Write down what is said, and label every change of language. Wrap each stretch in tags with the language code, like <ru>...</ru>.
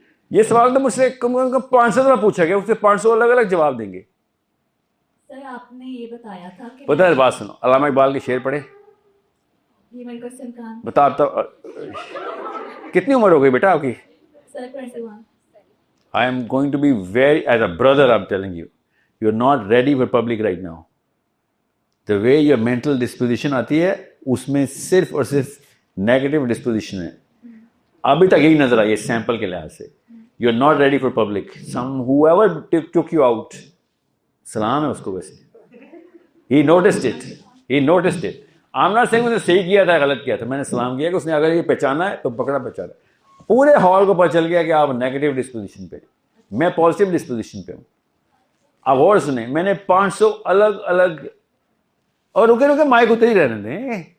<hi>ये सवाल तो मुझसे कम से कम 500 दफा पूछा गया, उससे 500 अलग अलग जवाब देंगे. सर आपने ये बताया था कि... पता है, बात सुनो, अल्लामा इकबाल के शेर पढ़े. ये मेरे क्वेश्चन का बता कितनी उम्र हो गई बेटा आपकी? Sir 21.</hi> <en>I am going to be very, as a brother I'm telling you, you're not ready for public right now.</en> <hi>The way your mental disposition आती है, उसमें सिर्फ और सिर्फ नेगेटिव डिस्पोजिशन है. अभी तक यही नजर आई है सैंपल के लिहाज से.</hi> <en>You are not ready for public. Some whoever took you out, सलाम है उसको. वैसे he noticed it.</en> <hi>I'm not saying उसने सही किया था गलत किया था, मैंने सलाम किया कि उसने अगर ये पहचाना है तो पहचाना. पूरे हॉल को पता चल गया कि आप नेगेटिव डिस्पोजिशन पे, मैं पॉजिटिव डिस्पोजिशन पे हूँ. अब और सुने, मैंने 500 अलग अलग, और रुके रुके माइक उतर ही रहने दें,</hi>